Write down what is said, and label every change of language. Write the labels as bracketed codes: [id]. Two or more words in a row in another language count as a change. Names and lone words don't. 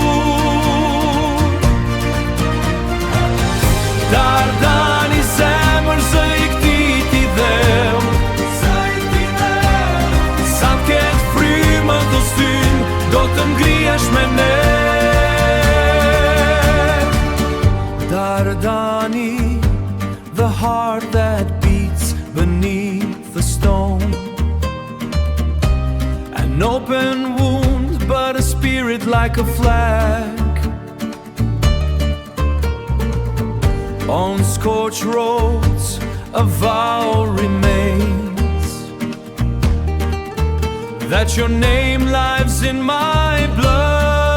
[sq] Dardani, zemër zë i këti ti dheu, sa t'ket frymë të styn, do të ngrihesh me ne. Dardani, [en] the heart that beats beneath the stone, an open wound but a spirit like a flag. On scorched roads a vow remains, that your name lives in my blood.